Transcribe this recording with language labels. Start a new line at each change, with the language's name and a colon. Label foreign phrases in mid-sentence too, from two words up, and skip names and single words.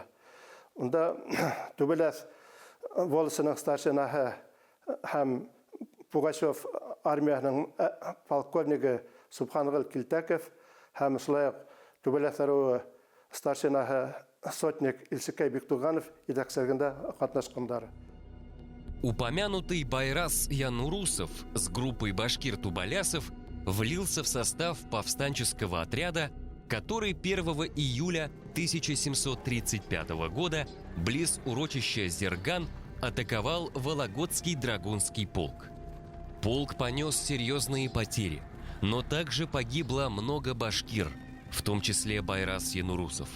Bashkir: Унда Түбәләс волосының старшинаһы һәм Пугачев армияның полковнигі Субхангул Килтяков һәм шулай Түбәләс аруы старшинаһы сотник Илсикай Бектуганов етәкчелегендә катнашкандар.
Russian: Упомянутый Байрас Янурусов с группой башкир-тубалясов влился в состав повстанческого отряда, который 1 июля 1735 года близ урочища Зерган атаковал Вологодский драгунский полк. Полк понес серьезные потери, но также погибло много башкир, в том числе Байрас Янурусов.